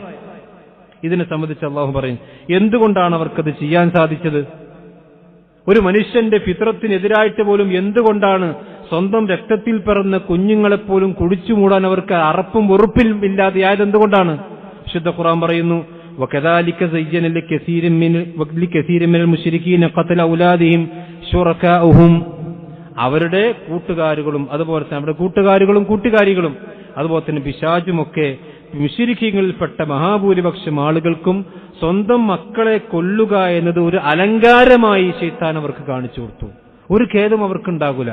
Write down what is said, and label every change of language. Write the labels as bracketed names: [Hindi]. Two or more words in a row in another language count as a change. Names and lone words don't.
[Malayalam] ഇതിനെ സംബന്ധിച്ച് അള്ളാഹു പറയും, എന്തുകൊണ്ടാണ് അവർക്കത് ചെയ്യാൻ സാധിച്ചത്? ഒരു മനുഷ്യന്റെ ഫിത്രത്തിനെതിരായിട്ട് പോലും എന്തുകൊണ്ടാണ് സ്വന്തം രക്തത്തിൽ പിറന്ന കുഞ്ഞുങ്ങളെപ്പോലും കുഴിച്ചു മൂടാൻ അവർക്ക് അറപ്പും വെറുപ്പിൽ ഇല്ലാതെയായത്? എന്തുകൊണ്ടാണ്? വിശുദ്ധ ഖുർആൻ പറയുന്നു, [Arabic] وَكَذَلِكَ زَيَّنَ لِكَثِيرٍ مِنَ الْمُشْرِكِينَ قَتْلَ أَوْلَادِهِمْ شُرَكَاؤُهُم. [Malayalam] അവരുടെ കൂട്ടുകാരുകളും അതുപോലെ തന്നെ അവരുടെ കൂട്ടുകാരികളും അതുപോലെ തന്നെ പിശാചുമൊക്കെ മുശ്രിക്കീങ്ങളിൽപ്പെട്ട മഹാഭൂരിപക്ഷം ആളുകൾക്കും സ്വന്തം മക്കളെ കൊല്ലുക എന്നത് ഒരു അലങ്കാരമായി ശൈത്താൻ അവർക്ക് കാണിച്ചു കൊടുത്തു. ഒരു ഖേദം അവർക്കുണ്ടാകൂല.